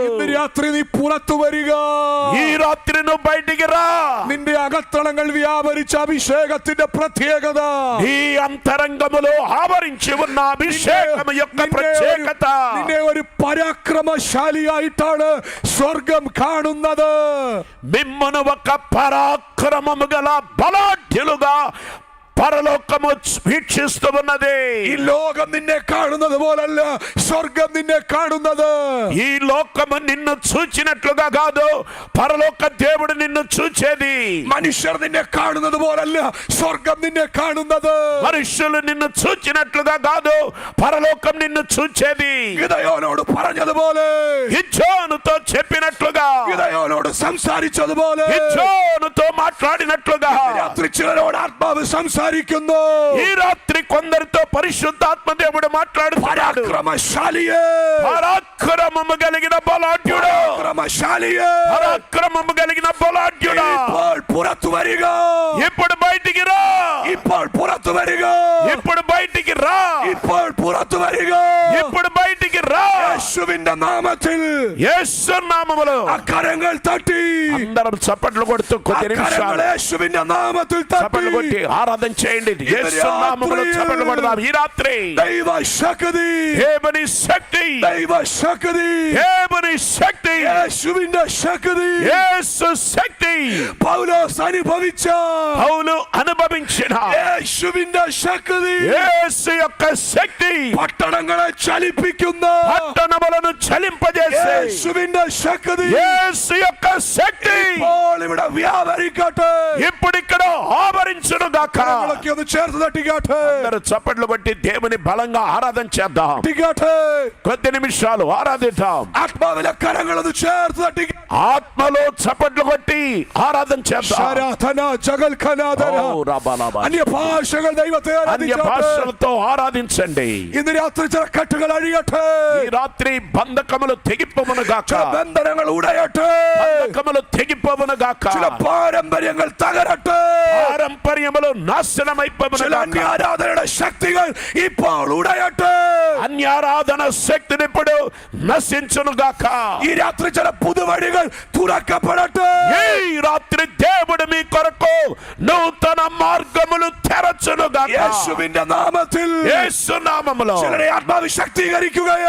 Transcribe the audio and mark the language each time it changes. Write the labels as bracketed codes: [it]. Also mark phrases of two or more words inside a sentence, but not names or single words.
[ml] ഇന്ന് രാത്രി നീ പുറത്തു വരിക. [te] ఈ రాత్రి నువ్వు బయటికి రా. [ml] നിന്റെ അകത്തളങ്ങൾ വ്യാപരിച്ച അഭിഷേകത്തിന്റെ പ്രത്യേകത, [te] ఈ అంతరంగములో ఆవరించి ఉన్న అభిషేకం యొక్క ప్రత్యేకత, [ml] നിന്നെ ഒരു പരാക്രമശാലിയായിട്ടാണ് സ്വർഗം കാണുന്നത്. [te] మిమ్మను ఒక పరాక్రమము గల బలాఢ్యులుగా పరలోకము వీక్షిస్తూ ఉన్నది. [ml] ഈ ലോകം നിന്നെ കാണുന്നത് പോലല്ല സ്വർഗം നിന്നെ കാണുന്നത്. [te] ఈ లోకము నిన్ను చూచినట్లుగా కాదు, పరలోక దేవుడు నిన్ను చూచేది. [ml] മനുഷ്യർ നിന്നെ കാണുന്നത് പോലല്ല സ്വർഗം നിന്നെ കാണുന്നത്. [te] మనుషులు నిన్ను చూచినట్లుగా కాదు, పరలోకం నిన్ను చూచేది. [ml] ഗിദെയോനോട് പറഞ്ഞതുപോലെ, [te] గిద్యోనుతో చెప్పినట్లుగా, [ml] ഗിദെയോനോട് സംസാരിച്ചതുപോലെ [te] గిద్యోనుతో మాట్లాడినట్లుగా [ml] രാത്രി ചിലരോട് ആത്മാവ് സംസാരിക്കുന്നു. [te] ఈ రాత్రి కొందరితో పరిశుద్ధాత్మ దేవుడు మాట్లాడుతున్నాడు. [ml] പരാക്രമശാലിയെ, [te] పరాక్రమము కలిగిన బలాఢ్యుడు, [ml] പരാക്രമശാലിയെ, [te] పరాక్రమము కలిగిన బలాఢ్యుడు, [ml] ഇപ്പോൾ പുറത്തു വരിക. [te] ఇప్పుడు బయటికి రా. [ml] ഇപ്പോൾ പുറത്തു വരിക. [te] ఇప్పుడు బయటికి రా. [ml] ഇപ്പോൾ പുറത്തു വരിക. [te] ఇప్పుడు బయటికి రా. [ml] യേശുവിന്റെ നാമത്തിൽ [te] యేసు నామములో [ml] അക്കരങ്ങൾ തട്ടി, [te] అందరం చప్పట్లు కొడుతూ కొద్ది [ml] അക്കരങ്ങൾ [te] నిమిషాలు [ml] യേശുവിന്റെ നാമത്തിൽ [te] చప్పట్లు [ml] തട്ടി. [te] కొట్టి ఆరాధన చేయండి. యేసు నామములో చప్పట్లు కొడదాం. ఈ రాత్రి [ml] ദൈവശക്തി, [te] దేవుని శక్తి, [ml] ദൈവശക്തി, [te] దేవుని శక్తి, [ml] യേശുവിന്റെ ശക്തി [te] యేసు శక్తి [ml] പൗലോസ് അനുഭവിച്ച [te] పౌలు అనుభవించిన [ml] യേശുവിന്റെ ശക്തി [te] యేసు యొక్క శక్తి [ml] പട്ടണങ്ങളെ ചലിപ്പിക്കുന്ന [te] పట్టణములను చలింపజేసే [ml] യേശുവിന്റെ ശക്തി [te] యేసు యొక్క శక్తి [ml] ഇപ്പോൾ ഇവിടെ വ്യാപരിക്കട്ടെ. [te] ఇప్పుడు ఇక్కడ ఆవరించును గాక. [ml] കരങ്ങളൊക്കെ ഒന്ന് ചേർത്ത് തട്ടിക്കാട്ടെ. [te] అందరూ చప్పట్లు బట్టి దేవుని బలంగా ఆరాధన చేద్దాం. [ml] തട്ടിക്കാട്ടെ. [te] కొద్ది నిమిషాలు ఆరాధిద్దాం. [ml] ആത്മാവിലെ കരങ്ങളൊന്ന് ചേർത്ത് തട്ടിക്ക. [te] ఆత్మలో చప్పట్లు కొట్టి ఆరాధన చేద్దాం. ശരാധന ജഗൽഖനാദന. ఓ రబలబ. [ml] അന്യഭാഷകൾ ദൈവത്തെ [te] అన్య [ml] ആരാധിച്ചാട്ടെ. [te] భాషలతో ఆరాధించండి. [ml] ഇന്ന് രാത്രി ചില കെട്ടുകൾ അഴിയട്ടെ. [te] ఈ రాత్రి బంధకములు తెగిపోవును గాక. [ml] ചില ബന്ധനങ്ങൾ ഉടയട്ടെ. [te] బంధకములు తెగిపోవును గాక. [ml] ചില പാരമ്പര്യങ്ങൾ തകരട്ടെ. [te] పారంపర్యములు నాశనమైపోవును [ml] ചില [te] గాక. [ml] അന്യാരാധനയുടെ ശക്തികൾ ഇപ്പോൾ ഉടയട്ടെ. [te] అన్యారాధన శక్తిని ఇప్పుడు నశించును గాక. [ml] ഈ രാത്രി ചില പുതുവഴികൾ തുറക്കപ്പെടട്ടെ. [te] ఈ రాత్రి దేవుడు మీ కొరకు నూతన మార్గములు తెరచును గాక. [ml] യേശുവിന്റെ നാമത്തിൽ [te] యేసు నామములో [ml] ചിലരെ ആത്മാവ് ശക്തീകരിക്കുകയോ,